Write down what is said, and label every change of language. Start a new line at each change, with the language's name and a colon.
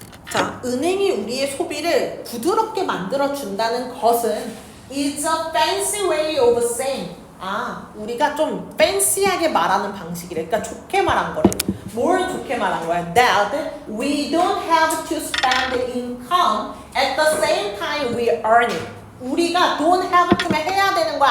Korean: 자, 은행이 우리의 소비를 부드럽게 만들어준다는 것은
English: is a fancy way of saying.
Korean: 우리가 좀 팬시하게 말하는 방식이래. 그러니까 좋게 말한 거래. 뭘 좋게 말한 거야?
English: That we don't have to spend income at the same time we earn it.
Korean: 우리가
English: don't have to
Korean: 면 해야 되는 거야?